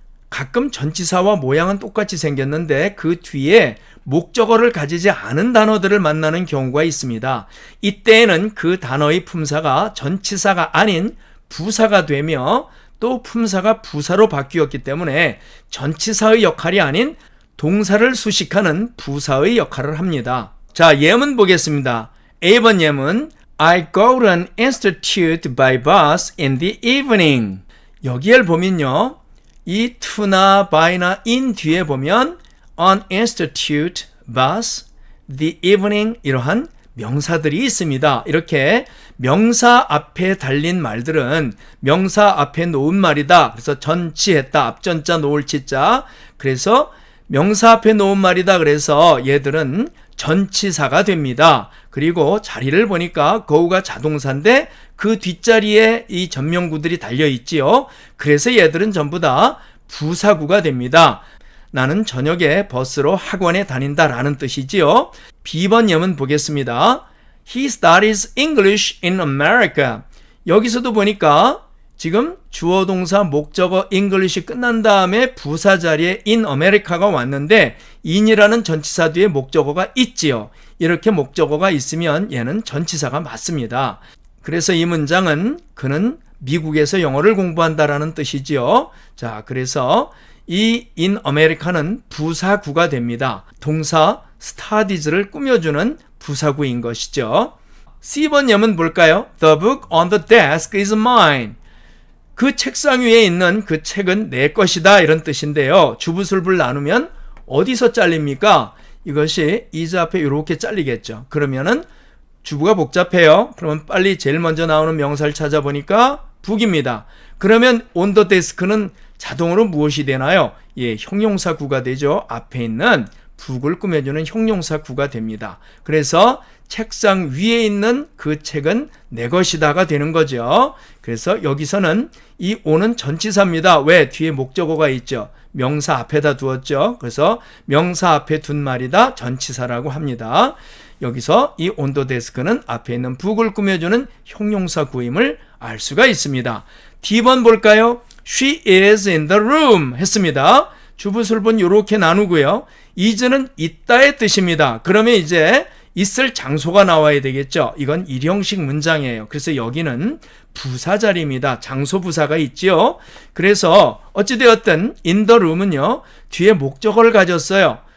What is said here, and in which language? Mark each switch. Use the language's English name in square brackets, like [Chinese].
[Korean] 가끔 전치사와 모양은 똑같이 생겼는데 그 뒤에 목적어를 가지지 않은 단어들을 만나는 경우가 있습니다. 이때에는 그 단어의 품사가 전치사가 아닌 부사가 되며 또 품사가 부사로 바뀌었기 때문에 전치사의 역할이 아닌 동사를 수식하는 부사의 역할을 합니다. 자, 예문 보겠습니다. A번 예문 [English] I go to an institute by bus in the evening. [Korean] 여기를 보면요. 이 to나 by나 in 뒤에 보면 an institute, bus, the evening 이러한 명사들이 있습니다. 이렇게 명사 앞에 달린 말들은 명사 앞에 놓은 말이다. 그래서 전치했다. 앞전자 놓을 치자. 그래서 명사 앞에 놓은 말이다. 그래서 얘들은 전치사가 됩니다. 그리고 자리를 보니까 go가 자동사인데 그 뒷자리에 이 전명구들이 달려있지요. 그래서 얘들은 전부 다 부사구가 됩니다. 나는 저녁에 버스로 학원에 다닌다라는 뜻이지요. B번 예문 보겠습니다. [English] He studies English in America. [Korean] 여기서도 보니까 지금 주어 동사 목적어 English이 끝난 다음에 부사 자리에 in America가 왔는데 in이라는 전치사 뒤에 목적어가 있지요. 이렇게 목적어가 있으면 얘는 전치사가 맞습니다. 그래서 이 문장은 그는 미국에서 영어를 공부한다라는 뜻이지요. 자, 그래서 이 in America는 부사구가 됩니다. 동사 studies를 꾸며주는 부사구인 것이죠. C번 예문 볼까요? [English] The book on the desk is mine. [Korean] 그 책상 위에 있는 그 책은 내 것이다 이런 뜻인데요. 주부술부를 나누면 어디서 잘립니까? 이것이 is 앞에 이렇게 잘리겠죠. 그러면은 주부가 복잡해요. 그러면 빨리 제일 먼저 나오는 명사를 찾아보니까 book입니다. 그러면 on the desk는 자동으로 무엇이 되나요? 예, 형용사 구가 되죠. 앞에 있는 book을 꾸며주는 형용사 구가 됩니다. 그래서 책상 위에 있는 그 책은 내 것이다가 되는 거죠. 그래서 여기서는 이 오는 전치사입니다. 왜? 뒤에 목적어가 있죠. 명사 앞에다 두었죠. 그래서 명사 앞에 둔 말이다 전치사라고 합니다. 여기서 이 온도 데스크는 앞에 있는 북을 꾸며주는 형용사 구임을 알 수가 있습니다. D번 볼까요? [English] She is in the room [Korean] 했습니다. 주부술분 이렇게 나누고요. is는 있다의 뜻입니다. 그러면 이제 있을 장소가 나와야 되겠죠. 이건 일형식 문장이에요. 그래서 여기는 부사 자리입니다. 장소 부사가 있죠. 그래서 어찌되었든 in the room은요, 뒤에 목적어를 가졌어요.